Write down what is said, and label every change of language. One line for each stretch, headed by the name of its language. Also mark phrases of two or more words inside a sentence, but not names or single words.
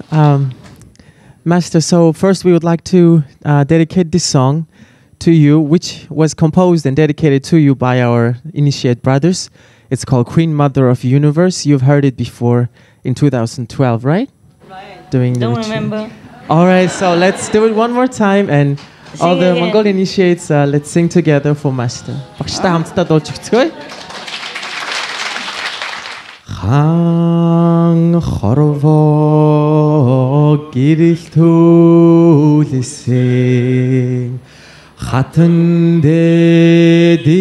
English: Master, so first we would like to dedicate this song to you, which was composed and dedicated to you by our initiate brothers. It's called Queen Mother of Universe. You've heard it before in 2012, right? Right. Doing the Don't retreat. remember. All right, so let's do it one more time, and all Sing the again. Mongol initiates, let's sing together for Master.
Mongolian: Багштай хамтдаа дуулж өгцгөөе. Хаан хорвоо гэрэл төлөсөн хатан дээд